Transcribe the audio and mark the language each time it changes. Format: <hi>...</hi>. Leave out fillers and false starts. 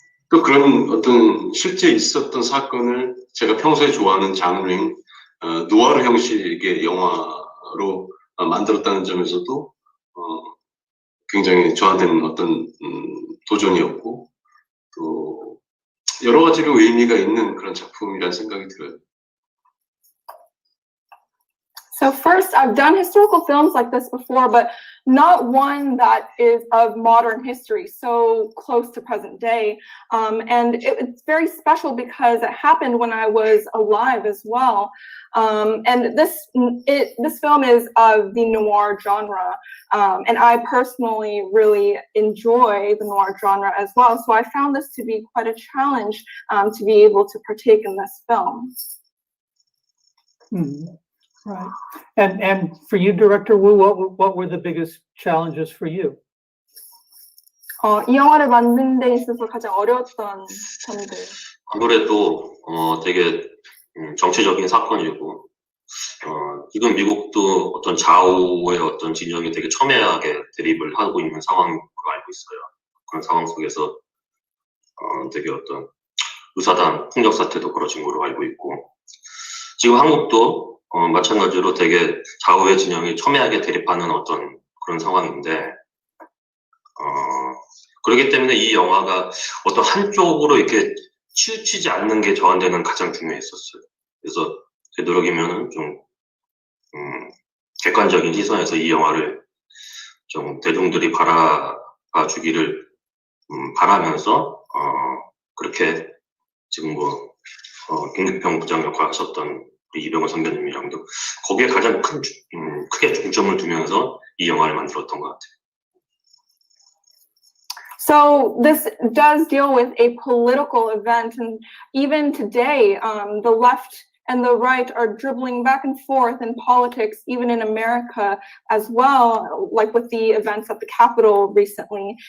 <ko>또 그런 어떤 실제 있었던 사건을 제가 평소에 좋아하는 장르인 누아르 형식의 영화로 만들었다는 점에서도 굉장히 저한테는 어떤 도전이었고 또 여러 가지로 의미가 있는 그런 작품이라는 생각이 들어요.</ko> <en>So first, I've done historical films like this before, but not one that is of modern history, so close to present day. And it's very special because it happened when I was alive as well. And this film is of the noir genre, and I personally really enjoy the noir genre as well. So I found this to be quite a challenge to be able to partake in this film. Mm-hmm. Right. And for you, Director Wu, what were the biggest challenges for you?</en> <ko>이 영화를 만든 데 있어서 가장 어려웠던 점들. 아무래도 되게 정치적인 사건이고 지금 미국도 어떤 좌우의 어떤 진영이 되게 첨예하게 대립을 하고 있는 상황으로 알고 있어요. 그런 상황 속에서 되게 어떤 의사당 폭력 사태도 벌어진 걸로 알고 있고 지금 한국도 마찬가지로 되게 좌우의 진영이 첨예하게 대립하는 어떤 그런 상황인데 그렇기 때문에 이 영화가 어떤 한쪽으로 이렇게 치우치지 않는 게 저한테는 가장 중요했었어요. 그래서 제 노력이면은 좀 객관적인 시선에서 이 영화를 좀 대중들이 바라봐 주기를 바라면서 그렇게 지금 뭐 김규평 부장 역할 하셨던 우리 이병헌 선배님이랑도 거기에 가장 크게 중점을 두면서 이 영화를 만들었던 것 같아요.</ko> <en>So this does deal with a political event, and even today, the left and the right are dribbling back and forth in politics, even in America as well, like with the events at the Capitol recently.</en>